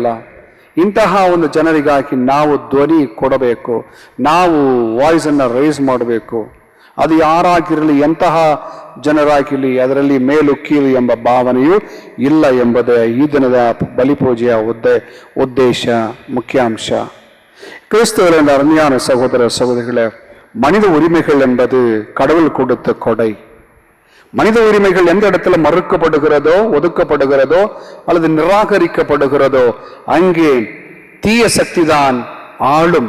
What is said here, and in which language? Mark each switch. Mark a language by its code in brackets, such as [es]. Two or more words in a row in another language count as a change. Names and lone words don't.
[kn] ಇಂತಹ ಒಂದು ಜನರಿಗಾಗಿ ನಾವು ಧ್ವನಿ ಕೊಡಬೇಕು, ನಾವು [en] voice raise [kn] ಮಾಡಬೇಕು. ಅದು ಯಾರಾಗಿರಲಿ, ಎಂತಹ ಜನರಾಗಿರಲಿ, ಅದರಲ್ಲಿ ಮೇಲು ಕೀಳು ಎಂಬ ಭಾವನೆಯೂ ಇಲ್ಲ ಎಂಬುದೇ ಈ ದಿನದ ಬಲಿಪೂಜೆಯ ಉದ್ದೇಶ, ಮುಖ್ಯಾಂಶ. [ta] கிறிஸ்துவின் அருமையான சகோதர சகோதரிகளே, மனித உரிமைகள் என்பது கடவுள் கொடுத்த கொடை. மனித உரிமைகள் எந்த இடத்துல மறுக்கப்படுகிறதோ, ஒதுக்கப்படுகிறதோ அல்லது நிராகரிக்கப்படுகிறதோ அங்கே தீய சக்தி தான் ஆளும்.